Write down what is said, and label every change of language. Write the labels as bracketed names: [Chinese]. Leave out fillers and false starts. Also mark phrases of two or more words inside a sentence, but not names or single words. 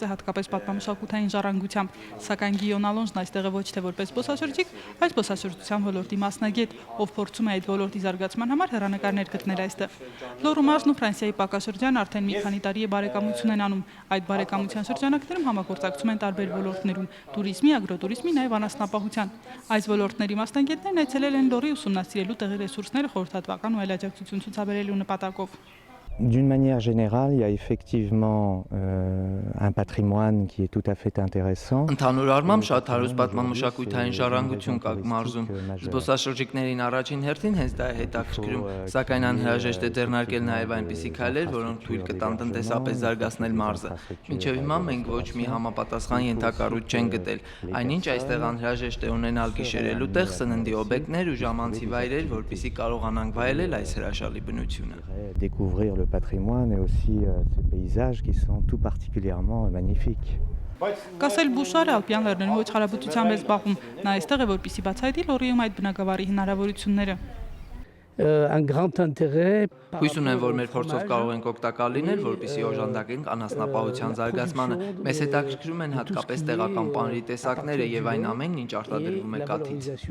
[Armenian] է հատկապես պատմամշակութային ժառանգությամբ։ Սակայն Գիոն Ալոնսն այստեղ է ոչ թե որպես զբոսաշրջիկ, այլ զբոսաշրջության ոլորտի մասնագետ, ով փորձում է այդ ոլորտի զարգացման համար հեռանկարներ գտնել այստեղ։ Լոռու մարզն ու Ֆրանսիայի Պակաշրջանը արդեն մի քանի տարի է բարեկամություն են անում։ Այդ բարեկամության շրջանակներում համագործակցում են տարբեր ոլորտներում՝ տուրիզմի, ագրոտուրիզմի, նաև անասնապահության։ Այս ոլորտների մասնագետներն այցելել են Լոռի ուսումնասիրելու տեղի ռեսուրսները խորհրդատվական ու այլ աջակցություն ցուցաբերելու նպատակով։ [French] D'une manière générale, il y a effectivement un patrimoine qui est tout à fait intéressant. [Armenian] Ընդհանուր առմամբ շատ հարուստ պատմամշակութային ժառանգություն կա մարզում։ Զբոսաշրջիկներին առաջին հերթին հենց դա է հետաքրքրում, սակայն անհրաժեշտ է ձեռնարկել նաև այնպիսի քայլեր, որոնք թույլ կտան տնտեսապես զարգացնել մարզը։ Մինչև հիմա մենք ոչ մի համապատասխան ենթակառույց չենք գտել։ Այնինչ այստեղ անհրաժեշտ է ունենալ գիշերելու տեղ, սննդի օբյեկտներ ու ժամանցի վայրեր, որպեսզի կարողանանք վայելել այս հրաշալի բնությունը։ [French] Découvrir le patrimoine et aussi ces paysages qui sont tout particulièrement magnifiques. [Armenian] Կասել Բուշարը Ալպյան լեռներում ոչխարաբուծությամբ է զբաղվում։ Նա այստեղ է, որպեսզի բացահայտի Լոռիում այդ բնակավարի հնարավորությունները։ Հույս ունեմ, որ մեր փորձով կարող ենք օգտակար լինել, որպեսզի օժանդակենք անասնապահության զարգացմանը։ Մեզ հետաքրքրում են հատկապես տեղական պանրի տեսակները եւ այն ամենն, ինչ արտադրվում է կաթից։